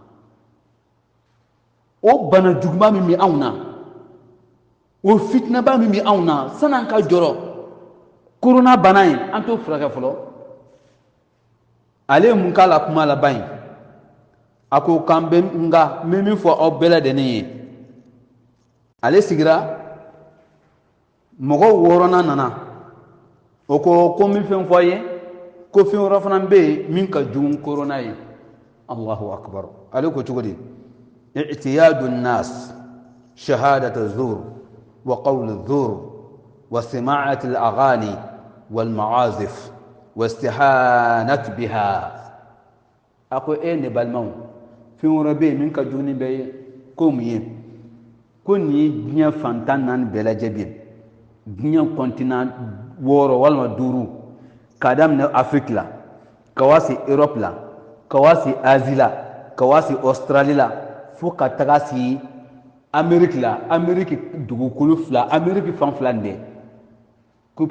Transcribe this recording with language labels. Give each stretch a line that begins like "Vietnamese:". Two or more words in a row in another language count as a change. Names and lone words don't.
Bambara: o bana juguba min bɛ anw na o fitinaba min bɛ anw na san'an ka jɔrɔ korona bana in an t'o furakɛ fɔlɔ ale ye mun k'a la kuma laban ye a ko k'an bɛ nka n bɛ min fɔ aw bɛɛ lajɛlen ye ale sigira mɔgɔw wɔɔrɔnan nana o ko n bɛ fɛn fɔ a ye ko fɛn wɛrɛ fana bɛ yen min ka jugu korona ye
Arabic: الله أكبر
Bambara: ale ko cogo di
Arabic: اعتياد الناس شهادة الزور وقول الزور وسماع الأغاني والمعازف واستهانة بها
Bambara: ako ne balmaw fɛn wɛrɛ bɛ yen min ka jugu ni bɛɛ ye ko mun ye ko nin ye diɲɛ fantan naani bɛɛ lajɛlen diɲɛ kɔntinant 6 walima 5 k'a daminɛ Afrique la ka waa se Europe la ka waa se Asie la ka waa se Australie la fo ka taga se Amérique la Amérique dugukolo 2 Amérique fan 2 nin bɛɛ ko bɛ